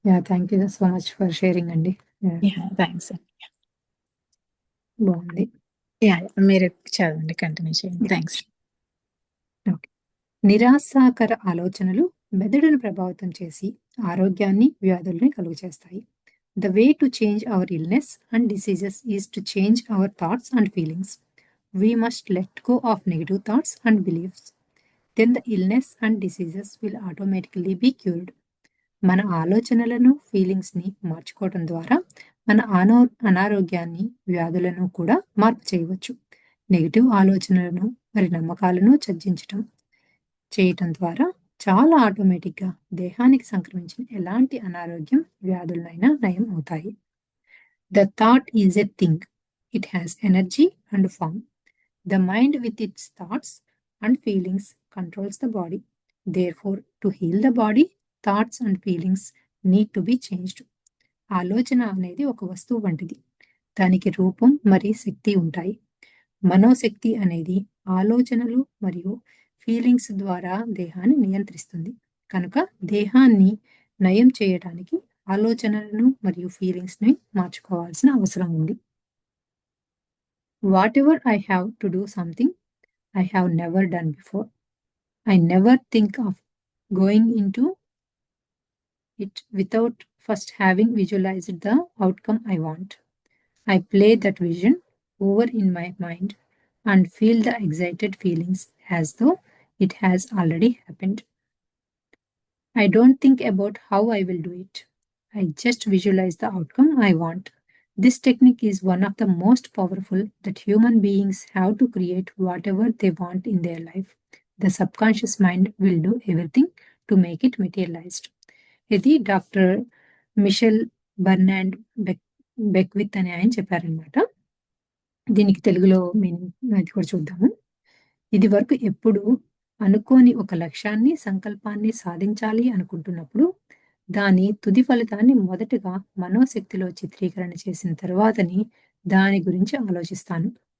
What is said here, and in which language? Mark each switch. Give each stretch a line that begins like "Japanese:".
English: Thank you so much for sharing అండి. Thanks.
Telugu: బాగుంది. మీరు చదవండి, కంటిన్యూ చేయండి. థ్యాంక్స్. ఓకే. నిరాశాకర ఆలోచనలు మెదడును ప్రభావితం చేసి ఆరోగ్యాన్ని, వ్యాధుల్ని కలుగజేస్తాయి.
English: The way to change our illness and diseases is to change our thoughts and feelings. We must let go of negative thoughts and beliefs. Then the illness and diseases will automatically be cured.
Telugu: మన ఆలోచనలను, ఫీలింగ్స్ని మార్చుకోవడం ద్వారా మన అనారోగ్యాన్ని, వ్యాధులను కూడా మార్పు చేయవచ్చు. నెగిటివ్ ఆలోచనలను మరి నమ్మకాలను చేయటం ద్వారా చాలా ఆటోమేటిక్గా దేహానికి సంక్రమించిన ఎలాంటి అనారోగ్యం, వ్యాధులనైనా నయం అవుతాయి.
English: The thought is a thing. It has energy and form. The mind with its thoughts and feelings controls the body. Therefore, to heal the body, thoughts and feelings need to be changed.
Telugu: ఆలోచన అనేది ఒక వస్తువు వంటిది. దానికి రూపం మరియు శక్తి ఉంటాయి. మనోశక్తి అనేది ఆలోచనలు మరియు ఫీలింగ్స్ ద్వారా దేహాన్ని నియంత్రిస్తుంది. కనుక దేహాన్ని నయం చేయడానికి ఆలోచనలను మరియు ఫీలింగ్స్ని మార్చుకోవాల్సిన అవసరం ఉంది.
English: Whatever I have to do something I have never done before. I never think of going into it without first having visualized the outcome I want. I play that vision over in my mind and feel the excited feelings as though it has already happened. I don't think about how I will do it. I just visualize the outcome I want. This technique is one of the most powerful that human beings have to create whatever they want in their life. The subconscious mind will do everything to make it materialized.
Telugu: ఇది doctor Mitchell బర్నాండ్ బెక్విత్ అని ఆయన చెప్పారనమాట. దీనికి తెలుగులో meaning అది కూడా చూద్దాము. ఇది వరకు ఎప్పుడు అనుకోని ఒక లక్ష్యాన్ని, సంకల్పాన్ని సాధించాలి అనుకుంటున్నప్పుడు దాని తుది ఫలితాన్ని మొదటగా మనోశక్తిలో చిత్రీకరణ చేసిన తర్వాతని దాని గురించి ఆలోచిస్తాను.